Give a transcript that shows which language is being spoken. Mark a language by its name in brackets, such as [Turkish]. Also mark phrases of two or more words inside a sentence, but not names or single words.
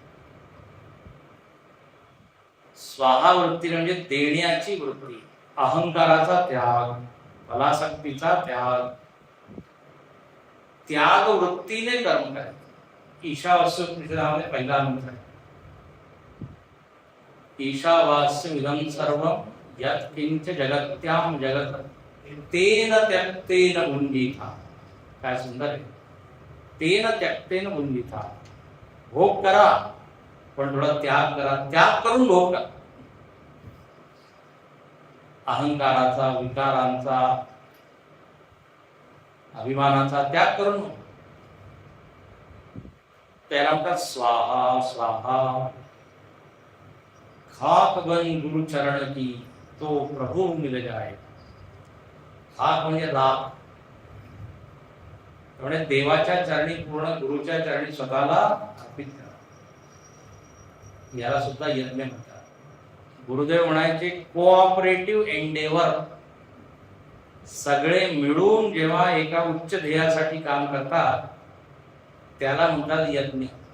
[Marathi] स्वाहा वृत्ती म्हणजे देण्याची वृत्ती, अहंकाराचा त्याग, फलासक्तीचा त्याग, त्याग वृत्तीने कर्म करायचे. ईशावास्योपनिषदामध्ये पहिला मंत्र आहे, [Sanskrit] ईशावास्यमिदं सर्वं यत्किंच जगत्यां जगत् तेन त्यक्तेन भुञ्जीथा. [Marathi] काय सुंदर आहे. [Sanskrit] तेन त्यक्तेन भुञ्जीथा. [Marathi] भोग करा पण थोडा त्याग करा, त्याग करून भोग करा. अहंकाराचा, विकारांचा, अभिमानाचा त्याग करून त्याला म्हणतात स्वाहा स्वाहा. [Hindi] खाक बन गुरु चरण की तो प्रभु मिल जाए. [Marathi] खाक म्हणजे राख. म्हणजे देवाच्या चरणी, पूर्ण गुरुच्या चरणी स्वतःला अर्पित करा. याला सुद्धा यज्ञ म्हणतात. गुरुदेव म्हणायचे [English] cooperative endeavour. [Marathi] सगळे मिळून जेव्हा एका उच्च ध्येयासाठी काम करतात त्याला म्हणतात यज्ञ.